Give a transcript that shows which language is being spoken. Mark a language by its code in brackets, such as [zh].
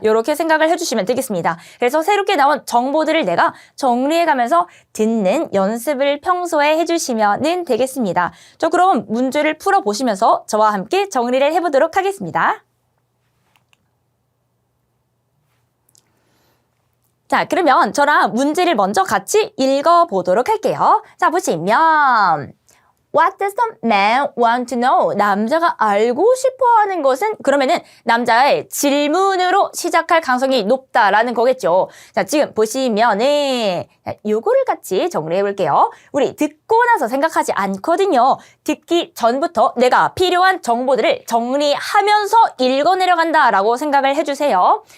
[ko] 이렇게 생각을 해주시면 되겠습니다. 그래서 새롭게 나온 정보들을 내가 정리해가면서 듣는 연습을 평소에 해주시면 되겠습니다. 자, 그럼 문제를 풀어보시면서 저와 함께 정리를 해보도록 하겠습니다. 자, 그러면 저랑 문제를 먼저 같이 읽어보도록 할게요. 자, 보시면 [en] What does the man want to know? [ko] 남자가 알고 싶어하는 것은 그러면은 남자의 질문으로 시작할 가능성이 높다라는 거겠죠. 자, 지금 보시면은 요거를 같이 정리해 볼게요. 우리 듣고 나서 생각하지 않거든요. 듣기 전부터 내가 필요한 정보들을 정리하면서 읽어내려간다라고 생각을 해주세요.